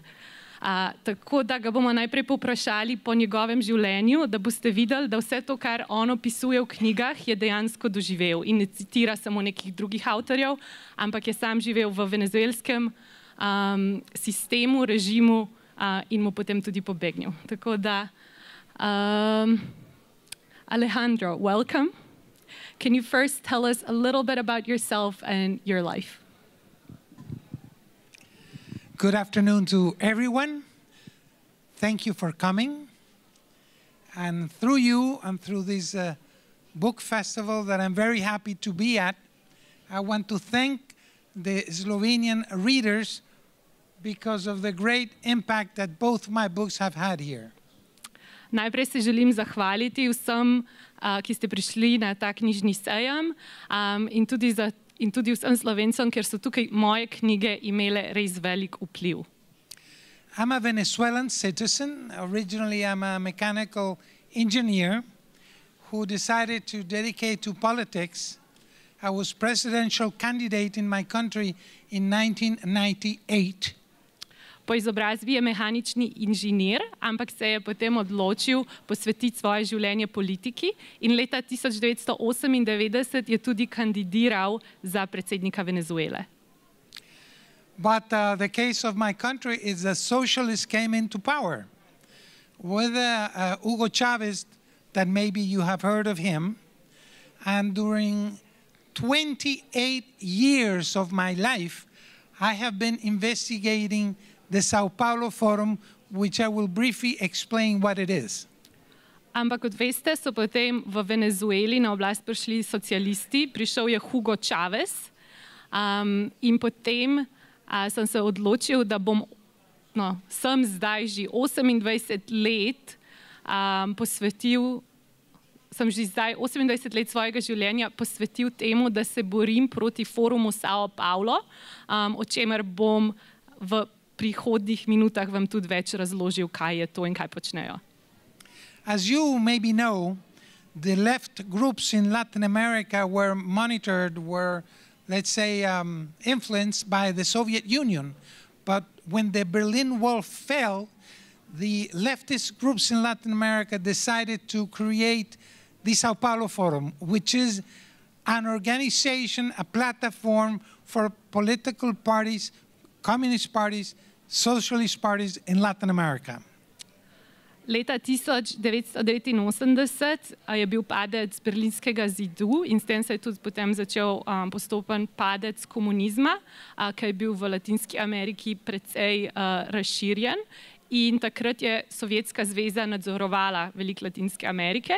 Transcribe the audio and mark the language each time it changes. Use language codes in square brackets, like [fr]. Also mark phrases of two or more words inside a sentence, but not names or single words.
[sl] Tako da ga bomo najprej povprašali po njegovem življenju, da boste videli, da vse to, kar on opisuje v knjigah, je dejansko doživel in ne citira samo nekih drugih avtorjev, ampak je sam živel v venezuelskem sistemu, režimu in mu potem tudi pobegnil. Tako da, [en] Alejandro, welcome. Can you first tell us a little bit about yourself and your life? Good afternoon to everyone. Thank you for coming. And through you and through this book festival that I'm very happy to be at, I want to thank the Slovenian readers because of the great impact that both my books have had here. [sl] Najprej se želim zahvaliti vsem, ki ste prišli na ta knjižni sejem in tudi vsem Slovencem, ker so tukaj moje knjige imele res velik vpliv. [en] I'm a Venezuelan citizen. Originally, I'm a mechanical engineer who decided to dedicate to politics. I was presidential candidate in my country in 1998. [sl] Po izobrazbi je mehanični inženir, ampak se je potem odločil posvetiti svoje življenje politiki in leta 1998 je tudi kandidiral za predsednika Venezuele. [en] But the case of my country is that socialists came into power. With Hugo Chavez, that maybe you have heard of him, and during 28 years of my life, I have been investigating the São Paulo Forum, which I will briefly explain what it is. [sl] Ampak kot veste, so potem v Venezueli na oblast prišli socialisti, prišel je Hugo Chavez in potem sem se odločil, da sem zdaj že 28 let sem že zdaj 28 let svojega življenja posvetil temu, da se borim proti Forumu São Paulo, o čemer bom v prihodnjih minutah vam tudi več razložil, kaj je to in kaj počnejo. [en] As you maybe know, the left groups in Latin America were monitored, let's say, influenced by the Soviet Union. But when the Berlin Wall fell, the leftist groups in Latin America decided to create the São Paulo Forum, which is an organization, a platform for political parties, communist parties, socialist parties in Latin America. [sl] Leta 1989 je bil padec Berlinskega zidu in s tem se je tudi potem začel postopen padec komunizma, ki je bil v Latinski Ameriki precej razširjen. In takrat je Sovjetska zveza nadzorovala veliko Latinske Amerike.